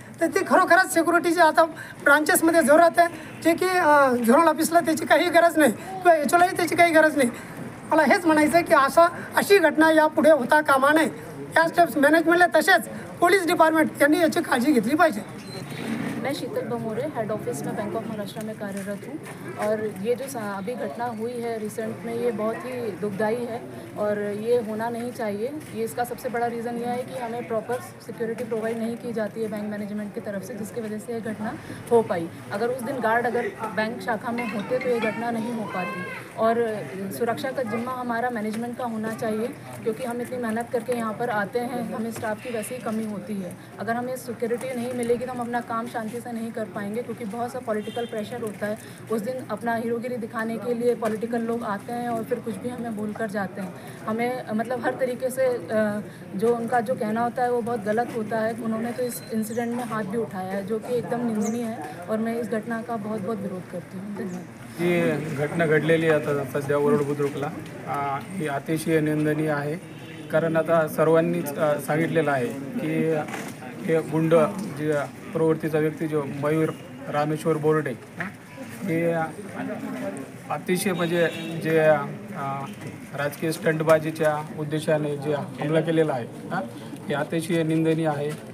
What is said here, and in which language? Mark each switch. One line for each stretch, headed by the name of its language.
Marathi: तर ती खरोखरच सिक्युरिटीची आता ब्रांचेसमध्ये जरूरत आहे, जे की झोनल ऑफिसला त्याची काही गरज नाही किंवा HOलाही त्याची काही गरज नाही. मला हेच म्हणायचं आहे की अशी घटना यापुढे होता कामा नये. या स्टेप्स मॅनेजमेंटला तसेच पोलीस डिपार्टमेंट यांनी याची काळजी घेतली पाहिजे.
Hindi: मैं शीतल बमोरे हेड ऑफिस में बैंक ऑफ महाराष्ट्र में कार्यरत हूँ और ये जो अभी घटना हुई है रिसेंट में, ये बहुत ही दुखदाई है और ये होना नहीं चाहिए. ये इसका सबसे बड़ा रीज़न यह है कि हमें प्रॉपर सिक्योरिटी प्रोवाइड नहीं की जाती है बैंक मैनेजमेंट की तरफ से, जिसकी वजह से ये घटना हो पाई. अगर उस दिन गार्ड अगर बैंक शाखा में होते तो ये घटना नहीं हो पाती. और सुरक्षा का जिम्मा हमारा मैनेजमेंट का होना चाहिए, क्योंकि हम इतनी मेहनत करके यहाँ पर आते हैं, हमें स्टाफ की वैसे ही कमी होती है. अगर हमें सिक्योरिटी नहीं मिलेगी तो हम अपना काम शांति से नहीं कर पाएंगे, क्योंकि बहुत सा पॉलिटिकल प्रेशर होता है. उस दिन अपना हीरोगिरी दिखाने के लिए पॉलिटिकल लोग आते हैं और फिर कुछ भी हमें बोल कर जाते हैं. हमें मतलब हर तरीके से जो उनका जो कहना होता है वो बहुत गलत होता है. उन्होंने तो इस इंसिडेंट में हाथ भी उठाया है, जो कि एकदम निंदनीय है और मैं इस घटना का बहुत बहुत विरोध करती हूँ. धन्यवाद.
Marathi: ही घटना घडलेली आहे आता सध्या वरड बुद्रुकला, ही अतिशय निंदनीय आहे. कारण आता सर्वांनीच सांगितलेलं आहे की हे गुंड जे प्रवृत्तीचा व्यक्ती जो मयूर रामेश्वर बोर्डे हे अतिशय म्हणजे जे राजकीय स्टंटबाजीच्या उद्देशाने जे हमला केलेला आहे हे अतिशय निंदनीय आहे.